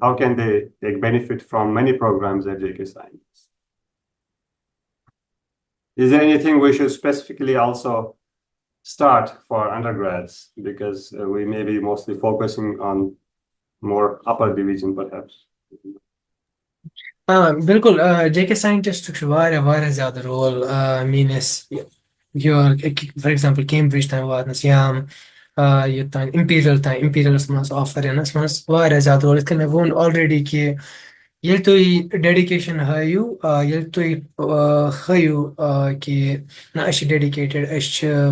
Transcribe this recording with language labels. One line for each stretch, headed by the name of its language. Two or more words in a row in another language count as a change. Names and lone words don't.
English: How can they take benefit from many programs at JK Scientists? Is there anything we should specifically also start for undergrads, because we may be mostly focusing on more upper division perhaps?
Kashmiri: بِلکُل جے کے ساینٹِسٹُک چھُ واریاہ زیادٕ رول میٲنِس یور فار ایگزامپل کیمبرِج تام واتنَس یا یوٚتانۍ اِمپیٖریلَس منٛز آفر یِنَس منٛز واریاہ زیادٕ رول یِتھ کٔنۍ مےٚ ووٚن آلریڈی کہِ ییٚلہِ تُہۍ ڈیڈِکیشن ہٲیِو ییٚلہِ تُہۍ ہٲیِو کہِ نہ أسۍ چھِ ڈیڈِکیٹِڈ أسۍ چھِ